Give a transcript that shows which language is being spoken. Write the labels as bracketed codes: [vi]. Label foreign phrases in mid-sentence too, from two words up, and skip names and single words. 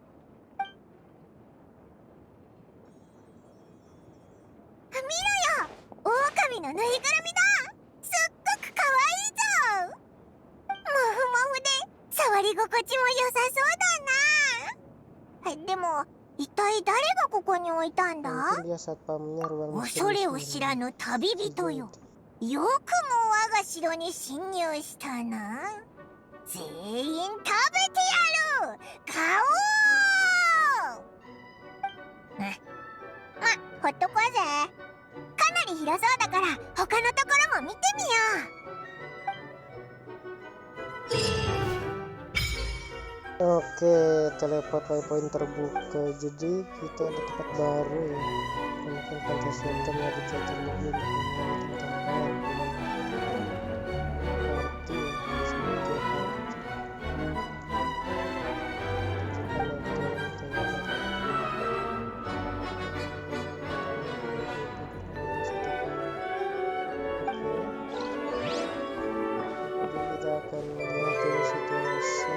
[ja] 見ろよ、狼のぬいぐるみだ。すっごくかわいいぞ。もふもふで触り心地も良さそうだな。でも一体誰がここに置いたんだ？ [id] Mungkin dia satpamnya ruang [ja] 恐れを misterius 知らぬ旅人よ。よくも我が城に侵入したな。全員食べてやる。買おう。ま、ほっとこうぜ。かなり広そうだから他のところも見てみよう。 [id] Oke, teleport waypoint terbuka. Jadi kita ada tempat baru ya. Mungkin pantai center ya, di center lagi untuk mengenai tantangan. Berarti ya, di sini dia kita akan lihat dulu situasi.